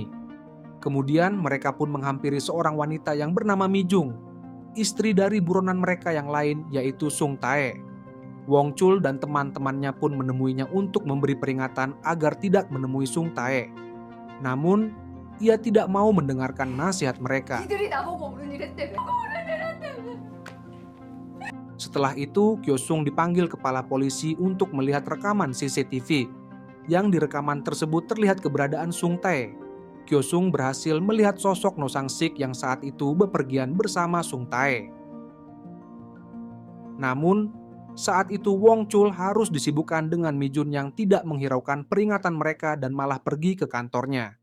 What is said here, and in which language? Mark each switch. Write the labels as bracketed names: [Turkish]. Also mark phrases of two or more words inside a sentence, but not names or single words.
[Indonesian] Kemudian mereka pun menghampiri seorang wanita yang bernama Mi Jung, istri dari buronan mereka yang lain yaitu Sung Tae. Wong Chul dan teman-temannya pun menemuinya untuk memberi peringatan agar tidak menemui Sung Tae. Namun, ia tidak mau mendengarkan nasihat mereka. [Korean] 이들이 나보고 어른이랬대. 어른이랬대. [Indonesian] Setelah itu, Kyosung dipanggil kepala polisi untuk melihat rekaman CCTV. Yang di rekaman tersebut terlihat keberadaan Sung Tae. Kyosung berhasil melihat sosok No Sang-sik yang saat itu bepergian bersama Sung Tae. Namun, saat itu Wong Chul harus disibukkan dengan Mi Jun yang tidak menghiraukan peringatan mereka dan malah pergi ke kantornya.